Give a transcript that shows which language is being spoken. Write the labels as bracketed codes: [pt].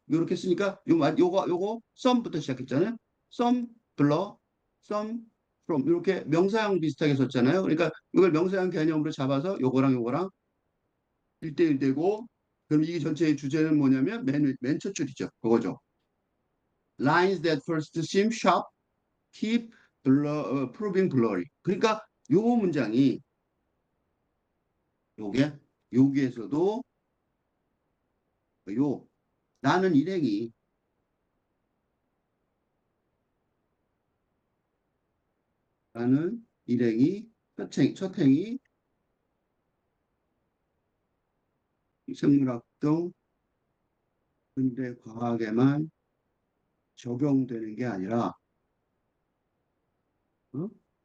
[ko] 요렇게 쓰니까 요거 썸부터 시작했잖아요. 썸 블러 썸 from 이렇게 명사형 비슷하게 썼잖아요. 그러니까 이걸 명사형 개념으로 잡아서 요거랑 1대1 되고 그럼 이 전체의 주제는 뭐냐면 맨 첫 줄이죠. 그거죠. [en] Lines that first seem sharp keep proving blurry. [ko] 그러니까 요 문장이 요게 여기에서도 요 나는 일행이 나는 일행이 첫 행이 생물학 등 근대 과학에만 적용되는 게 아니라 어?